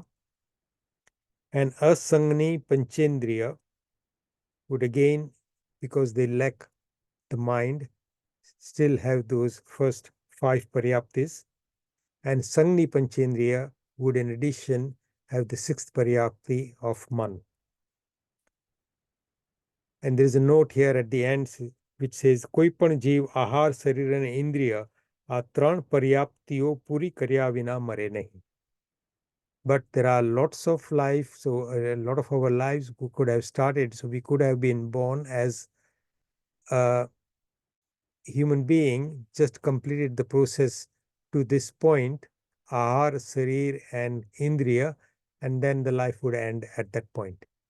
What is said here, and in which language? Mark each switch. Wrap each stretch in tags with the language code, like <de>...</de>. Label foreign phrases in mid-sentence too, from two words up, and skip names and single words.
<en>And</en> <gu>અસંજ્ઞી પંચેન્દ્રિય</gu> <en>would again, because they lack the mind, still have those first five paryaptis. And</en> <gu>સંજ્ઞી પંચેન્દ્રિય</gu> <en>would in addition have the sixth paryapti of man. And there is a note here at the end which says,</en> <gu>કોઈ પણ જીવ આહાર શરીર and ઇન્દ્રિય આ ત્રણ પર્યાપ્તિઓ પૂરી કર્યા વિના મરે નહીં.</gu> <en>But there are lots of life, so a lot of our lives who could have started, so we could have been born as a human being, just completed the process to this point,</en> <gu>આહાર, શરીર,</gu> <en>and indriya, and then the life would end at that point.</en>